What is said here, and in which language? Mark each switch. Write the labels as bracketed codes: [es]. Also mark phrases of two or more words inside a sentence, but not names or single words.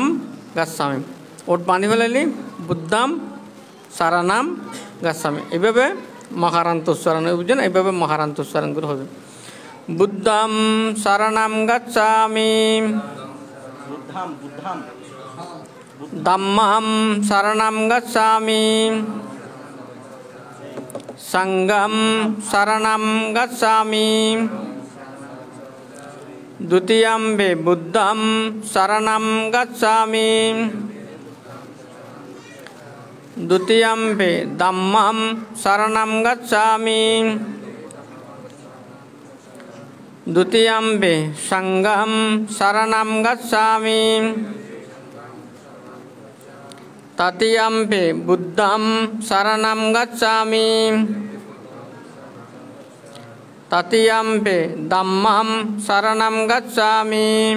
[bn] গাছামি ওট পানি ফেলাইলি [pi] বুদ্ধাম সারানাম গাছামি [bn] এইভাবে মকারান্ত উচ্চারণ হবে বুঝছো না এইভাবে মকারান্ত উচ্চারণ করে হবে [pi] বুদ্ধাম সারানাম গাছামি ধম্মং শরণং গচ্ছামি সংঘং শরণং গচ্ছামি দ্বিতীয়ম্পি বুদ্ধং শরণং গচ্ছামি দ্বিতীয়ম্পি ধম্মং শরণং গচ্ছামি দ্বিতীয়ম্পি সংঘং শরণং গচ্ছামি তৃতীয়ম্পি বুদ্ধং শরণং গচ্ছামি তৃতীয়ম্পি ধম্মং শরণং গচ্ছামি